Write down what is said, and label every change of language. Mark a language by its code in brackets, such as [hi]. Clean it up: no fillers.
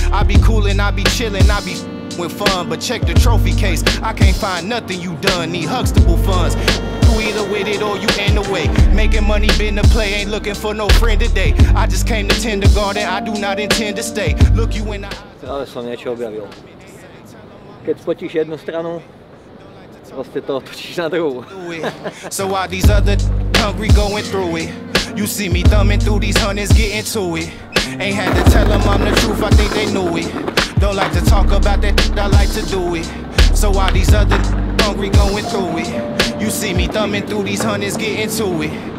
[en] I be coolin', I be chillin', I be with fun. But check the trophy case, I can't find nothing you done. Need Huxtable funds. You either with it or you in the way. Making money been the play, ain't looking for no friend today. I just came to kindergarten, I do not intend to stay. Look you in the eyes. [sk] Ale som niečo objavil. Keď spotíš jednu stranu, proste to točíš na druhú. [en] So why these other hungry going through it? You see me thumbing through these hundreds, getting to it. Ain't had to tell them I'm the truth, I think they knew it. Don't like to talk about that, I like to do it. So why these other hungry going through it? You see me thumbing through these hundreds, getting to it.